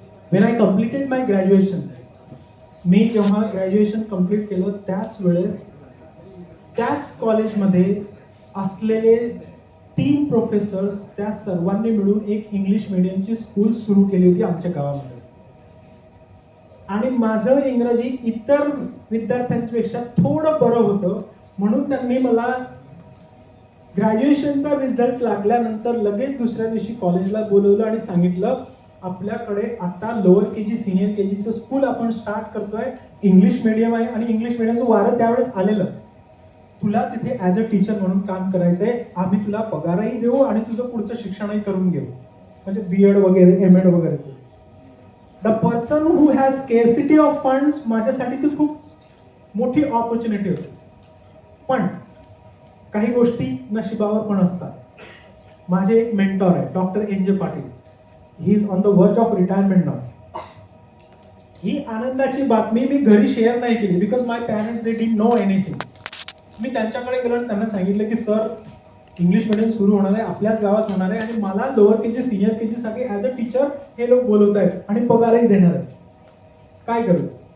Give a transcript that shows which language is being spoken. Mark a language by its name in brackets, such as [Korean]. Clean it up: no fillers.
[English] When I completed my graduation, [Marathi] मी जेव्हा graduation complete केलं त्याच वेळेस त्याच कॉलेजमध्ये असलेले 3 प्रोफेसर्स त्या सर्वांनी मिळून एक इंग्लिश मीडियमची स्कूल सुरू केली होती आमच्या गावामध्ये. आणि माझं इंग्रजी इतर विद्यार्थ्यांपेक्षा थोडं बरं होतं, म्हणून त्यांनी मला ग्रॅज्युएशनचा रिझल्ट लागल्यानंतर लगेच दुसऱ्या दिवशी कॉलेजला बोलवलं आणि सांगितलं आपल्याकडे आता लोअर केजी सिनियर केजीचं स्कूल आपण स्टार्ट करतोय, इंग्लिश मीडियम आहे आणि इंग्लिश मीडियमचं वारं त्यावेळेस आलेलं, तुला तिथे [English] as a teacher [Marathi] म्हणून काम करायचंय, आम्ही तुला पगारही देऊ आणि तुझं पुढचं शिक्षणही करून घेऊ, म्हणजे बीएड वगैरे एमएड वगैरे. [English] the person who has scarcity of funds, [Marathi] माझ्यासाठी ती खूप मोठी ऑपॉर्च्युनिटी होती. पण काही गोष्टी नशिबावर पण असतात. माझे एक मेंटॉर आहे डॉक्टर एन जे Patil. [English] He is on the verge of retirement now. [Marathi] ही आनंदाची बातमी मी घरी शेअर नाही केली, [English] Because my parents they didn't know anything. [Marathi] मी त्यांच्याकडे गेलो आणि त्यांना सांगितलं की सर इंग्लिश मीडियम सुरू होणार आहे, आपल्याच गावात होणार आहे आणि मला लोअर केजी सिनियर केजी साठी [English] as a teacher [Marathi] हे लोक बोलवत आहेत आणि पगारही देणार आहेत, काय करू?